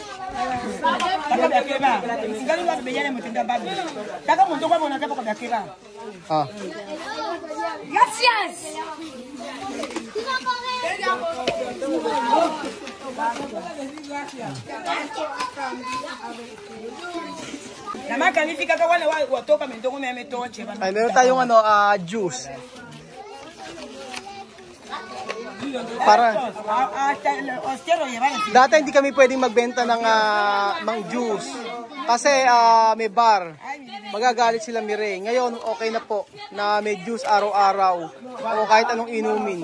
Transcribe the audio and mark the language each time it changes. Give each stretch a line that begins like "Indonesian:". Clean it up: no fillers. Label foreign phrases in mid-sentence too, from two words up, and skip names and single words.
Filipino: Ah. Gracias. Nama kanifika kwa wale watoka mendongo memetonche. Ay, meron tayong juice. Para dati hindi kami pwedeng magbenta ng juice kasi may bar. Magagalit sila Mire. Ngayon okay na po na may juice araw-araw o kahit anong inumin.